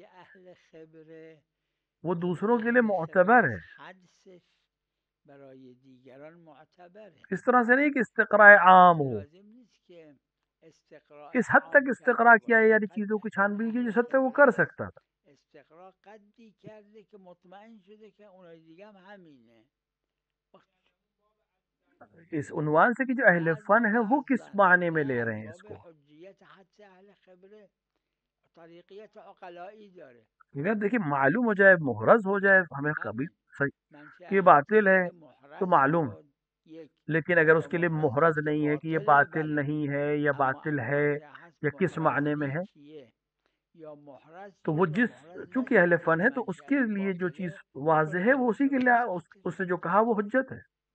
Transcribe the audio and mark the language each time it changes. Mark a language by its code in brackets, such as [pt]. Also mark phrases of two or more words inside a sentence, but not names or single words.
[fa] اہل خبره [ur] وہ دوسروں کے لیے معتبر ہے، [fa] حدسش برای دیگران معتبر ہے. [ur] اس طرح سے نہیں کہ استقراء عام ہو، [fa] لازم نیست که استقراء [ur] کس حد تک استقراء کیا ہے، یعنی چیزوں کی چھان بین کی جس حد تک وہ کر سکتا تھا. [fa] استقراء قدی کرده که مطمئن شده که اونای دیگه هم همینه. [ur] اس عنوان سے کہ جو اہل فن ہے وہ کس معنی میں لے رہے ہیں اس کو. [fa] حجیت حدس اہل خبره طریقیت عقلائی داره. [ur] اگر دیکھیں معلوم ہو جائے، محرز ہو جائے، ہمیں کبھی صحیح یہ باطل ہے تو معلوم، لیکن اگر اس کے لیے محرز نہیں ہے کہ یہ باطل نہیں ہے یا باطل ہے یا کس معنی میں ہے، تو وہ چونکہ اہل فن ہے تو اس کے لیے جو چیز واضح ہے وہ اسی کے لیے اس نے جو کہا وہ حجت ہے.